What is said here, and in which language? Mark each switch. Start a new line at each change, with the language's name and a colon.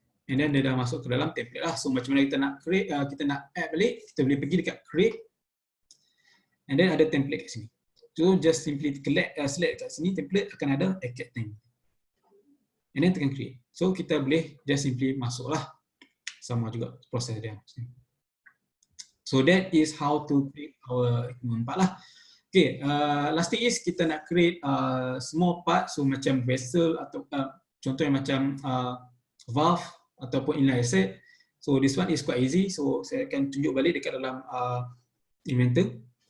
English: And then
Malay: dia dah masuk ke dalam template lah. So macam mana kita nak create, kita nak add balik, kita boleh pergi dekat create. And then ada template kat sini.
English: So just simply select
Malay: kat sini template, akan ada AutoCAD tank. And then tekan create. So kita boleh just simply masuk lah. Sama juga proses dia.
English: So that is how to create our equipment part lah. Okay, last thing is
Malay: kita nak create
English: small part,
Malay: so macam vessel atau contohnya macam valve ataupun inline asset.
English: So this one is quite easy.
Malay: So saya akan tunjuk balik dekat dalam Inventor.